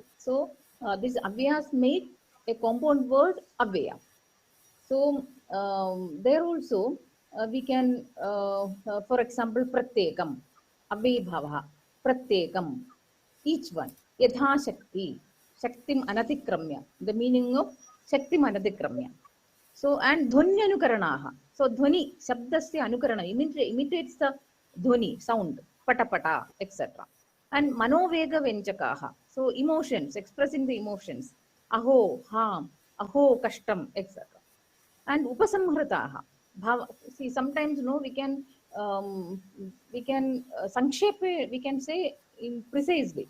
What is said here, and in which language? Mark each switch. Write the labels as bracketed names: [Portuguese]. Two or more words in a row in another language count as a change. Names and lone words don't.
[English] So these Avyas make a compound word Avya. So there also we can, for example, [Sanskrit] प्रत्येकम्, अव्ययीभाव, प्रत्येकम्, [English] each one, [Sanskrit] यथा शक्ति, शक्तिम् अनतिक्रम्य, [English] the meaning of [Sanskrit] शक्तिम् अनतिक्रम्य. [English] So, and [Sanskrit] ध्वनि अनुकरणः. So, ध्वनि, शब्दस्य अनुकरण, [English] imitates the Dhwani, sound, [Sanskrit] पट पट, [English] etc. And [Sanskrit] मनोवेग व्यञ्जकः. [English] So, emotions, expressing the emotions. [Sanskrit] अहो, हम्, अहो, कष्टम्, [English] etc. And Upasamhritaha. See, sometimes no, we can sangshepe, we can say in precisely.